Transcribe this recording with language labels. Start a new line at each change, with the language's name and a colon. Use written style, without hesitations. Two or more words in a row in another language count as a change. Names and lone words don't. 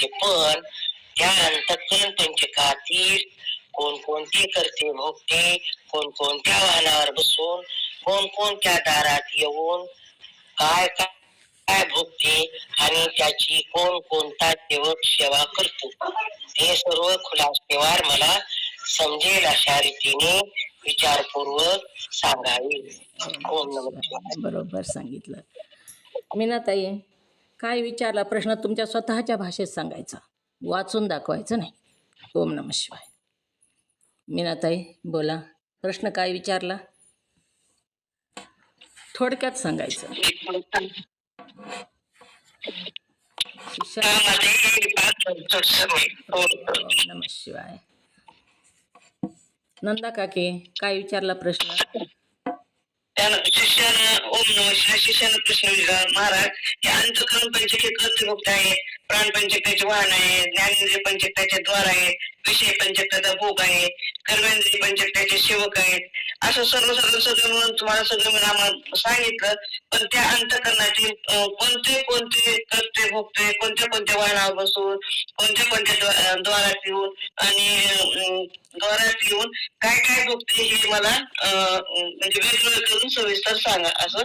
Marathi: पण त्या अंतःकरण पंचकातील कोणकोणते करते भोगते, कोणकोणत्या वाहनावर बसून, कोणकोणत्या दारात येऊन काय काय भोगते आणि त्याची कोणता सेवक सेवा करतो, हे सर्व खुलासेवार मला समजेल अशा रीतीने विचारपूर्वक सांगावे.
Sanskrit: ओम नमः शिवाय.
Marathi: बरोबर सांगितलं. मीनाताई, काय विचारला प्रश्न तुमच्या स्वतःच्या भाषेत सांगायचा, वाचून दाखवायचं नाही.
Sanskrit: ओम नमः शिवाय.
Marathi: मीनाताई बोला, प्रश्न काय विचारला? थोडक्यात सांगायचं.
Sanskrit: शिष्या ओम नमः शिवाय.
Marathi: नंदा काके, काय विचारला प्रश्न? त्यानं शिष्यानं
Sanskrit: ओम नमः शिवाय
Marathi: शिष्यानं प्रश्न विचारला, महाराज हे अंतःकरण पंचक हे कर्तृभुक्त आहे, प्राण पंचक त्याचे वाहन आहे, ज्ञानेंद्रिय पंचक त्याचे द्वार आहे, विषय पंचक त्याचा भोग आहे, कर्मेंद्रिय पंचक त्याचे सेवक आहेत, असं सगळं म्हणून तुम्हाला सगळं मिळून आम्हाला सांगितलं. पण त्या अंतःकरणातील कोणते कोणते कर्ते भोगते, कोणत्या वाहनावर बसून, कोणत्या द्वारात येऊन आणि द्वारात येऊन काय काय भोगते हे मला म्हणजे वेगवेगळं करून सविस्तर सांगा, असं